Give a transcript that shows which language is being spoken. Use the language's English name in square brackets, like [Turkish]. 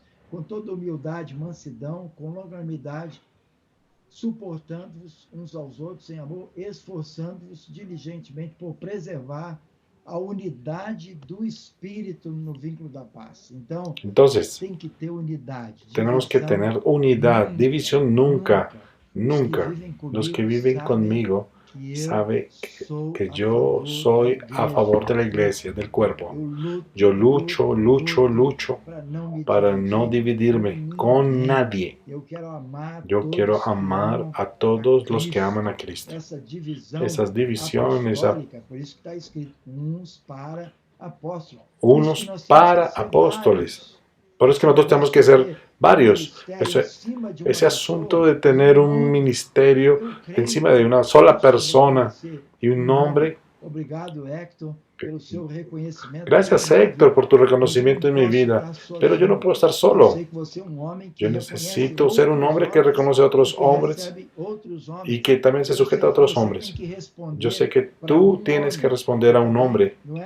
[Portuguese] Com toda humildade, mansidão, com longanimidade, suportando-vos uns aos outros em amor, esforçando-vos diligentemente por preservar a unidade do Espírito no vínculo da paz. [Spanish] Entonces, [Portuguese] tem que ter unidade. [Spanish] Tenemos que tener unidad, división nunca, nunca. Los que viven conmigo saben que yo soy a favor de la iglesia, del cuerpo. Yo lucho, lucho, lucho para no dividirme con nadie. Yo quiero amar a todos los que aman a Cristo. Esas divisiones, [Portuguese] por isso que está escrito, uns para apóstolos. [Spanish] unos para apóstoles. Por eso es que nosotros tenemos que ser varios. Ese asunto de tener un ministerio encima de una sola persona y un nombre. [Portuguese] Obrigado, Héctor, pelo seu reconhecimento. [Spanish] Gracias, Héctor, por tu reconocimiento en mi vida. Pero yo no puedo estar solo. Yo necesito ser un hombre que reconoce a otros hombres y que también se sujeta a otros hombres. Yo sé que tú tienes que responder a un hombre.